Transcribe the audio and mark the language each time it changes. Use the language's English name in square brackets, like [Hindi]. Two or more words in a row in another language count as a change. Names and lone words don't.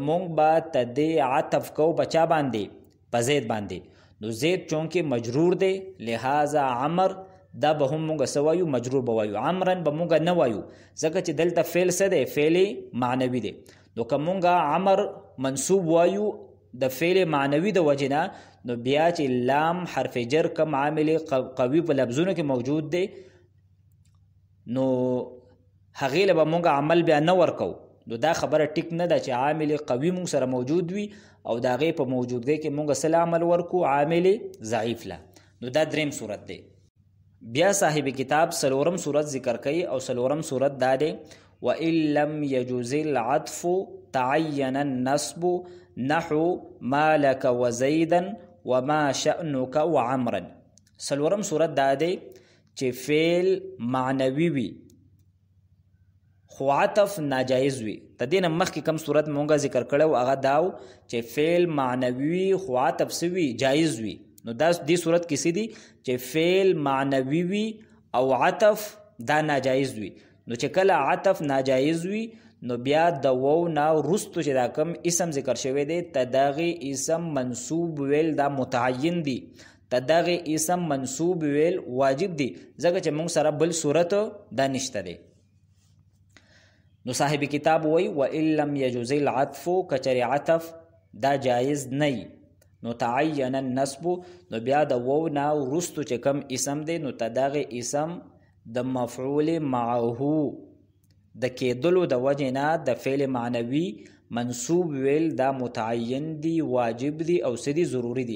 [Pashto] مونږ به تدې عطف کو بچا باندې په زید باندې نو زید چونکه مجرور دی لہذا عمر دا به هم مونږ سوایو مجرور بوایو عمرن به مونږ نه وایو ځکه چې دلته فعل څه دی فعل معنوي دی نو که مونږ عمر منصوب وایو د فعل معنوي د وجنا نو بیا چې لام حرف جر کم عامل قوي په لفظونو کې موجود دی نو هغې له به مونږ عمل بیا نه ورکو. نو دا خبره ټیک نه ده چې عامل قوي مونږ سره موجود وي او د هغې په موجودګۍ کې مونږ سل عمل ورکو عامل ضعیف له. نو دا دریم صورت دی. بیا صاحب کتاب سلورم صورت ذکر کوي او سلورم صورت دا دی [Arabic] وَإِن لَّمْ يَجُزِ الْعَطْفُ تَعَيَّنَ النَّصْبُ نَحُو مَا لَكَ وَزَيْدًا وَمَا شَأْنُكَ وَعَمْرًا. [Pashto] سلورم صورت دا دی چې فعل معنوي وي خو عطف ناجایز وي. د دې نه مخکې کوم صورت مونږ ذکر کړی هغه داو چې فعل معنوي خو عطف سوي جایز وي. نو دا دې صورت کې څه دي چې فعل معنوي وي او عطف دا ناجایز وي. نو چې کله عطف ناجایز وي نو بیا د وو نه وروستو چې دا کوم اسم ذکر شوی دی ته دغې اسم منصوب ویل دا متعین دي، ته دغې اسم منصوب ویل واجب دي ځکه چې موږ سره بل صورت دا نشته دی. نو صاحب کتاب وی [Arabic] وَإِن لَّمْ يَجُزِ الْعَطْفُ [Pashto] کچری عطف دا جایز نه نو [Arabic] تعین النصب [Pashto] نو بیا د وو نه وروستو چې کوم اسم دی نو ته دغې اسم د مفعول معه د کېدلو د وجې نه د فعل معنوي منصوب ویل دا متعین دی، واجب دی او څه دي ضروري دي.